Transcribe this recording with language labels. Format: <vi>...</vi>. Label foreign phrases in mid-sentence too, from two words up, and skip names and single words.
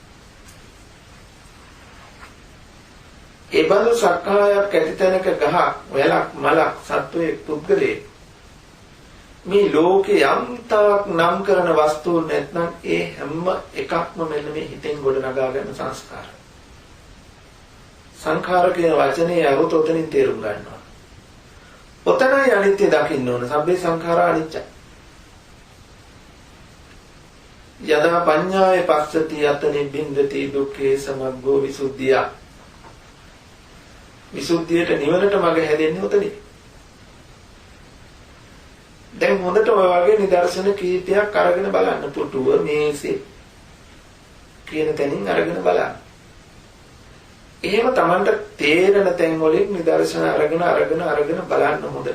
<si>ඒ බඳු සක්කායක් ඇති තැනක ගහ, වැලක්, මලක්, සත්වයේ පුද්ගලයේ මේ ලෝකේ යම්තාක් නම් කරන වස්තුන් නැත්නම් ඒ හැම එකක්ම මෙන්න මේ හිතෙන් ගොඩනගා ගන්න සංස්කාර. සංඛාර කියන වචනේ අරුත උතනින් තේරුම් ගන්නවා. ඔතනයි අනිත්‍ය දකින්න ඕන.</si> <pi>සබ්බේ සංඛාරා අනිච්චයි. යදා පඤ්ඤාය පස්සති යතනේ බින්දති දුක්ඛේ සමග්ගෝ විසුද්ධිය.</pi> <si>විසුද්ධියට නිවනට මඟ හැදෙන්නේ උතනින්. දැන් හොඳට ඔය වගේ නිදර්ශන කීපයක් අරගෙන බලන්න. පුටුව, මේසෙ කියන තැනින් අරගෙන බලන්න. එහෙම Tamanට තේරෙන තැන් වලින් නිදර්ශන අරගෙන බලන්න හොඳට.</si>